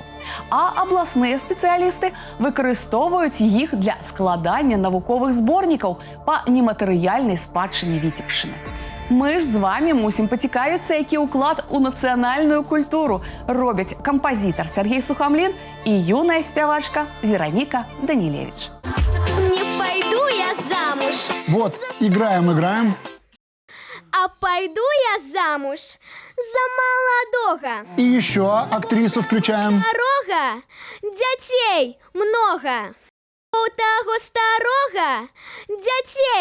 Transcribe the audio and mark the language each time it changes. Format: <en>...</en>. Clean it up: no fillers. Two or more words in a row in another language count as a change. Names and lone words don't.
<be>А абласныя спецыялісты выкарыстоўваюць іх для складання навуковых зборнікаў па нематэрыяльнай спадчыне Віцебшчыны. Мы ж з вамі мусім пацікавіцца, які ўклад у нацыянальную культуру робяць кампазітар Сергей Сухамлін і юная спявачка Вероніка Данілевіч.</be> <ru>Не пойду я замуж, Вот, играем. а пойду я замуж за молодого. И еще актрису включаем. Старого детей много. У того старого детей.</ru>